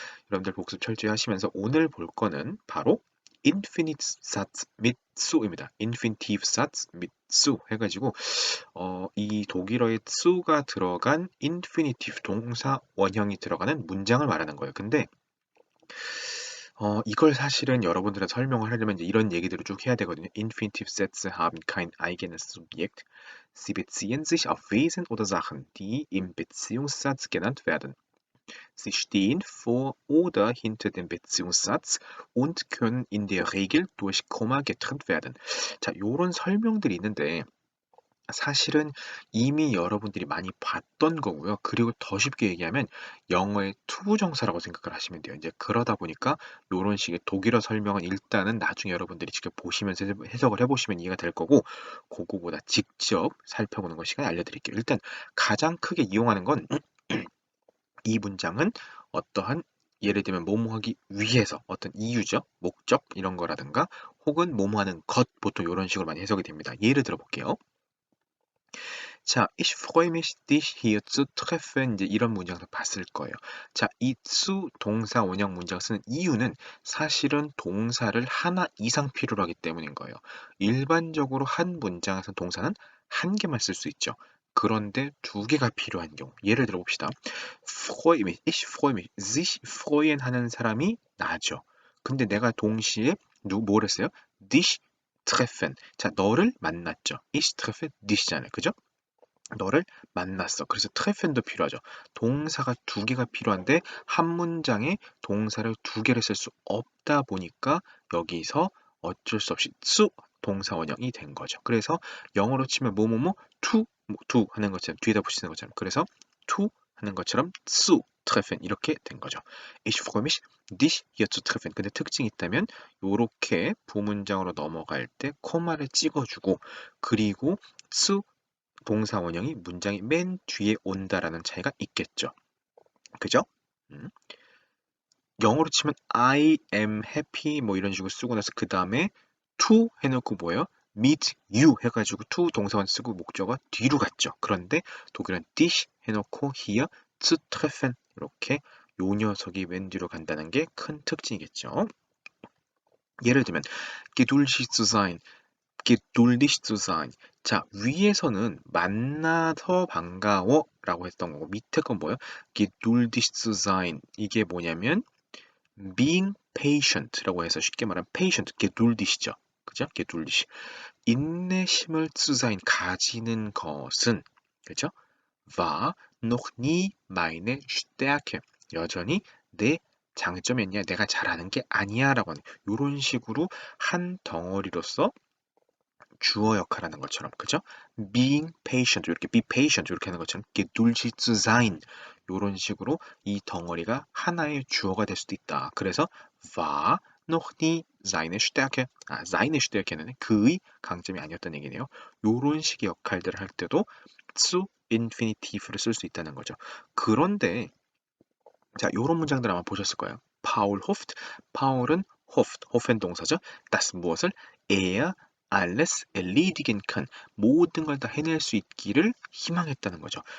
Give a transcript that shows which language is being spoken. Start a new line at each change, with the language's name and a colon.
Korean: 여러분들 복습 철저히 하시면서 오늘 볼 거는 바로 인피니트 사츠 및 수입니다. 인피니티브 사츠 및 수 해가지고 이 독일어에 수가 들어간 인피니티브 동사 원형이 들어가는 문장을 말하는 거예요. 근데 이걸 사실은 여러분들한테 설명을 하려면 이제 이런 얘기들을 쭉 해야 되거든요.
German: Infinitive Sätze haben kein eigenes Subjekt. Sie beziehen sich auf Wesen oder Sachen, die im Beziehungssatz genannt werden. Sie stehen vor oder hinter dem Beziehungssatz und können in der Regel durch Komma getrennt werden.
Korean: 자, 요런 설명들이 있는데 사실은 이미 여러분들이 많이 봤던 거고요. 그리고 더 쉽게 얘기하면 영어의 투부정사라고 생각을 하시면 돼요. 이제 그러다 보니까 요런 식의 독일어 설명은 일단은 나중에 여러분들이 직접 보시면서 해석을 해보시면 이해가 될 거고, 그거보다 직접 살펴보는 거 시간에 알려드릴게요. 일단 가장 크게 이용하는 건 이 문장은 어떠한 예를 들면 뭐뭐 하기 위해서 어떤 이유죠. 목적 이런 거라든가 혹은 뭐뭐 하는 것 보통 이런 식으로 많이 해석이 됩니다. 예를 들어 볼게요. 자,
German: ich freue mich, dich hier zu treffen.
Korean: 이제 이런 문장도 봤을 거예요. 자, 이 zu 동사 원형 문장 쓰는 이유는 사실은 동사를 하나 이상 필요로 하기 때문인 거예요. 일반적으로 한 문장에서 동사는 한 개만 쓸 수 있죠. 그런데 두 개가 필요한 경우. 예를 들어 봅시다.
German: freue mich, ich freue mich, sich freuen
Korean: 하는 사람이 나죠. 근데 내가 동시에 뭘 했어요?
German: dich treffen.
Korean: 자, 너를 만났죠.
German: ich treffe dich
Korean: 잖아요. 그죠? 너를 만났어. 그래서 트레펜도 필요하죠. 동사가 두 개가 필요한데 한 문장에 동사를 두 개를 쓸 수 없다 보니까 여기서 어쩔 수 없이 수 동사 원형이 된 거죠. 그래서 영어로 치면 뭐뭐뭐 to 하는 것처럼 뒤에다 붙이는 것처럼 그래서 to 하는 것처럼
German: zu treffen
Korean: 이렇게 된 거죠.
German: Ich freue mich, dich hier zu treffen.
Korean: 근데 특징이 있다면 요렇게 부문장으로 넘어갈 때 코마를 찍어주고 그리고 zu 동사 원형이 문장이 맨 뒤에 온다라는 차이가 있겠죠. 그죠? 음. 영어로 치면
English: I am happy
Korean: 뭐 이런 식으로 쓰고 나서 그 다음에 to 해놓고 뭐예요?
English: meet you
Korean: 해가지고 to 동사원 쓰고 목적어 뒤로 갔죠. 그런데 독일은 dich 해놓고
German: here zu treffen
Korean: 이렇게 요 녀석이 맨 뒤로 간다는 게 큰 특징이겠죠. 예를 들면
German: geduldig zu sein geduldig zu sein.
Korean: 자, 위에서는 만나서 반가워라고 했던 거고 밑에 건 뭐예요?
German: geduldig zu sein.
Korean: 이게 뭐냐면
English: being patient
Korean: 라고 해서 쉽게 말하면 patient, geduldig이죠. 그죠? geduldig. 인내심을
German: zu sein,
Korean: 가지는 것은 그죠?
German: war noch nie meine Stärke.
Korean: 여전히 내 장점이었냐, 내가 잘하는 게 아니야라고 하는 이런 식으로 한 덩어리로서 주어 역할하는 것처럼 그죠?
English: being patient
Korean: 이렇게
English: be patient
Korean: 이렇게 하는 것처럼
German: geduldig zu sein
Korean: 이런 식으로 이 덩어리가 하나의 주어가 될 수도 있다. 그래서
German: war noch nie seine Stärke seine Stärke는
Korean: 그의 강점이 아니었던 얘기네요. 이런 식의 역할들을 할 때도 zu infinitive를 쓸 수 있다는 거죠. 그런데 자, 이런 문장들 아마 보셨을 거예요. 파울 호프트, 파울은 호프엔 동사죠. das 무엇을
German: er alles erledigen kann,
Korean: 모든 걸 다 해낼 수 있기를 희망했다는 거죠.